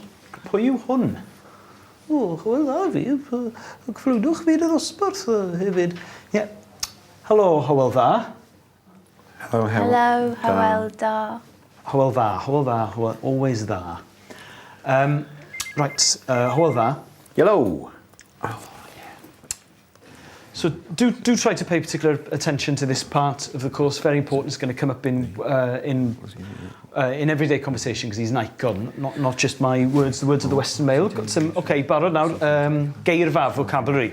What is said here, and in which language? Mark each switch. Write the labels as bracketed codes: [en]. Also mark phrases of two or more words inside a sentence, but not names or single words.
[cy] Pwy yw hwn? O, Hywel Dda fi. Cyflwynwch fi y dosbarth hefyd. Ie. Helo, Hywel Dda. [en] Hello, Hello, Hywel Dda. Hywel Dda, Hywel Dda, Hywel, always dda. Right, Hywel Dda. Hello. So do try to pay particular attention to this part of the course. Very important. It's going to come up in everyday conversation because he's Nikon, not just my words, the words of the Western Mail. Got some. Okay, barod now. Geirfa, vocabulary.